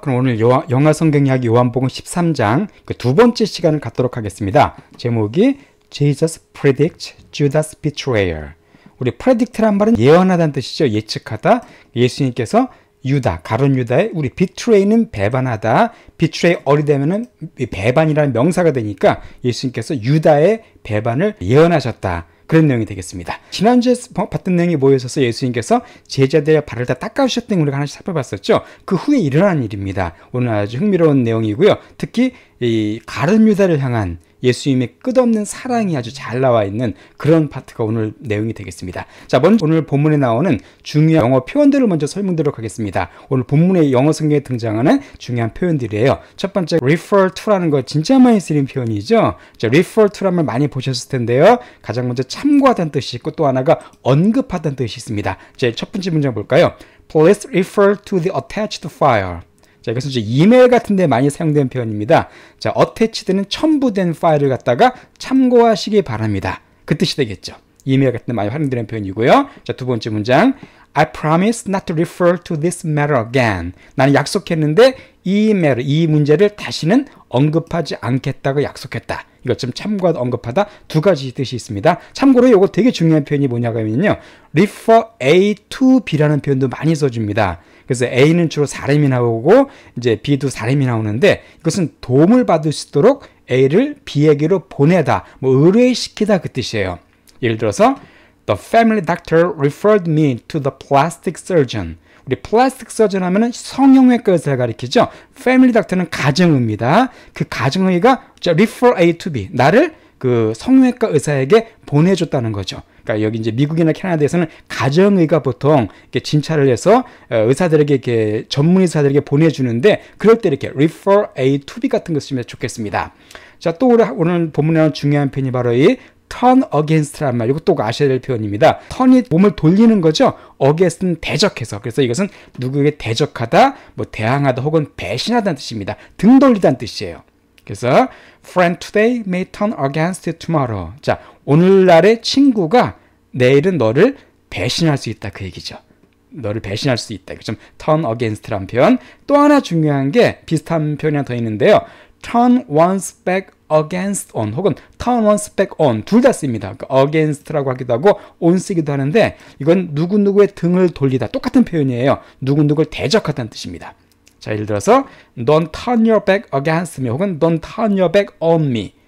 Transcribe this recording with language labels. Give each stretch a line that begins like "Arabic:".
Korean: 그럼 오늘 영어 성경 이야기 요한복음 13장 그 두 번째 시간을 갖도록 하겠습니다.
English: 제목이 Jesus predicts Judas betrayer.
Korean: 우리 predict란 말은 예언하다는 뜻이죠. 예측하다. 예수님께서 유다, 가룟 유다의 우리 betray는 배반하다, betray 어리 되면은 배반이라는 명사가 되니까 예수님께서 유다의 배반을 예언하셨다. 그런 내용이 되겠습니다. 지난주에 봤던 내용이 뭐였어서 예수님께서 제자들의 발을 다 닦아주셨던 걸 우리가 하나씩 살펴봤었죠. 그 후에 일어난 일입니다. 오늘 아주 흥미로운 내용이고요. 특히 이 가룟 유다를 향한 예수님의 끝없는 사랑이 아주 잘 나와 있는 그런 파트가 오늘 내용이 되겠습니다. 자, 먼저 오늘 본문에 나오는 중요한 영어 표현들을 먼저 설명드리도록 하겠습니다. 오늘 본문의 영어 성경에 등장하는 중요한 표현들이에요. 첫 번째, refer to라는 거 진짜 많이 쓰는 표현이죠. 자, refer to라는 말 많이 보셨을 텐데요. 가장 먼저 참고하다는 뜻이 있고 또 하나가 언급하다는 뜻이 있습니다. 자, 첫 번째 문장 볼까요?
English: Please refer to the attached file.
Korean: 자, 이것은 이제 이메일 같은 데 많이 사용되는 표현입니다. 자, attached는 첨부된 파일을 갖다가 참고하시기 바랍니다. 그 뜻이 되겠죠. 이메일 같은 데 많이 활용되는 표현이고요. 자, 두 번째 문장.
English: I promise not to refer to this matter again.
Korean: 나는 약속했는데 이 문제를 다시는 언급하지 않겠다고 약속했다. 이것 좀 참고하다, 언급하다 두 가지 뜻이 있습니다. 참고로 이거 되게 중요한 표현이 뭐냐고 하면요. refer A to B라는 표현도 많이 써줍니다. 그래서 A는 주로 사람이 나오고 이제 B도 사람이 나오는데 이것은 도움을 받을 수 있도록 A를 B에게로 보내다, 의뢰시키다 그 뜻이에요. 예를 들어서
English: The family doctor referred me to the plastic surgeon.
Korean: 우리 플라스틱 서전 하면은 성형외과 의사를 가리키죠. 패밀리 닥터는 가정의입니다. 그 가정의가 refer A to B, 나를 그 성형외과 의사에게 보내줬다는 거죠. 그러니까 여기 이제 미국이나 캐나다에서는 가정의가 보통 이렇게 진찰을 해서 의사들에게 이렇게 전문 의사들에게 보내주는데 그럴 때 이렇게 refer A to B 같은 거 쓰면 좋겠습니다. 자, 또 오늘 본문에 나온 중요한 표현이 바로 이 turn against라는 말, 이것도 아셔야 될 표현입니다. turn이 몸을 돌리는 거죠. against는 대적해서. 그래서 이것은 누구에게 대적하다, 대항하다 혹은 배신하다는 뜻입니다. 등 돌리다는 뜻이에요.
English: 그래서 friend today may turn against you tomorrow.
Korean: 자, 오늘날의 친구가 내일은 너를 배신할 수 있다 그 얘기죠. 너를 배신할 수 있다. 좀 turn against라는 표현. 또 하나 중요한 게 비슷한 표현이 하나 더 있는데요.
English: turn one's back against on
Korean: 혹은
English: turn one's back on
Korean: 둘 다 씁니다. 그러니까 against라고 하기도 하고 on 쓰기도 하는데 이건 누구누구의 등을 돌리다 똑같은 표현이에요. 누구누구를 대적하다는 뜻입니다. 자, 예를 들어서
English: don't turn your back against me
Korean: 혹은
English: don't turn your back on me.